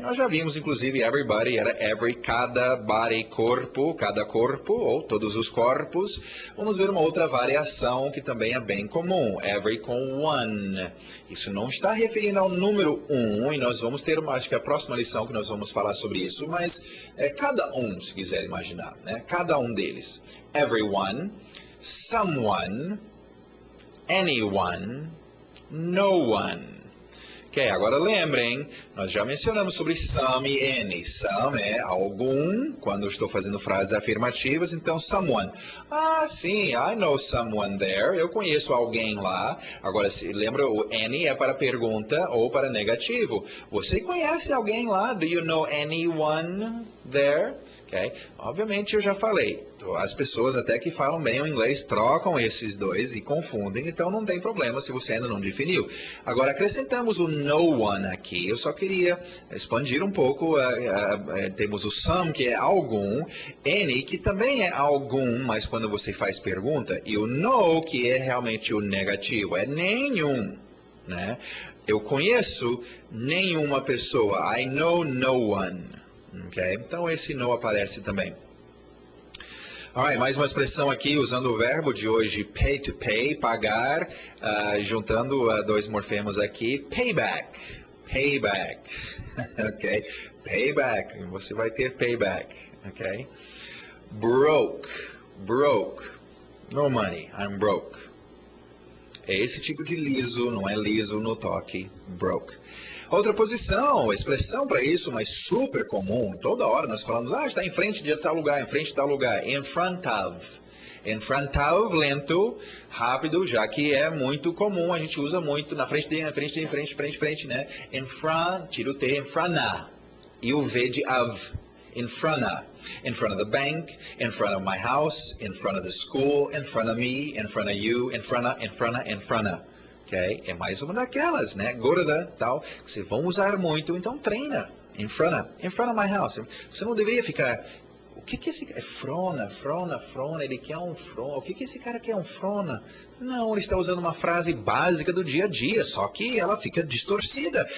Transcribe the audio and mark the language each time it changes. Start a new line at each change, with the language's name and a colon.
Portuguese: Nós já vimos, inclusive, everybody era every, cada body, corpo, cada corpo, ou todos os corpos. Vamos ver uma outra variação que também é bem comum, every com one. Isso não está referindo ao número 1, e nós vamos ter, acho que a próxima lição que nós vamos falar sobre isso, mas cada um, se quiser imaginar, né? Cada um deles.
English: Everyone, someone, anyone, no one.
Portuguese: Ok, agora lembrem, nós já mencionamos sobre some e any. Some é algum, quando eu estou fazendo frases afirmativas, então someone. Sim,
English: I know someone there,
Portuguese: eu conheço alguém lá. Agora, se lembra, o any é para pergunta ou para negativo. Você conhece alguém lá?
English: Do you know anyone there? Okay?
Portuguese: Obviamente eu já falei, as pessoas até que falam bem o inglês trocam esses dois e confundem, então não tem problema se você ainda não definiu. Agora acrescentamos o no one aqui, eu só queria expandir um pouco, temos o some que é algum, any que também é algum, mas quando você faz pergunta, e o no que é realmente o negativo, é nenhum. Né? Eu conheço nenhuma pessoa,
English: I know no one.
Portuguese: Okay? Então esse no aparece também. Alright, mais uma expressão aqui usando o verbo de hoje, pay to pay, pagar, juntando dois morfemas aqui, payback, payback, ok? Payback, você vai ter payback, ok?
English: Broke, broke, no money, I'm broke.
Portuguese: É esse tipo de liso, não é liso no toque, broke. Outra posição, expressão para isso, mas super comum. Toda hora nós falamos, está em frente de tal lugar, em frente de tal lugar. In front of. In front of, lento, rápido, já que é muito comum, a gente usa muito na frente de, frente, né? In front, tira o T, in front of. E o V de of.
English: In front of the bank, in front of my house, in front of the school, in front of me, in front of you, in front of.
Portuguese: Okay? É mais uma daquelas, né? Go to the, tal. Vocês vão usar muito, então treina.
English: In front of my house.
Portuguese: Você não deveria ficar... O que esse cara... Frona, ele quer um frona. O que esse cara quer um frona? Não, ele está usando uma frase básica do dia a dia, só que ela fica distorcida.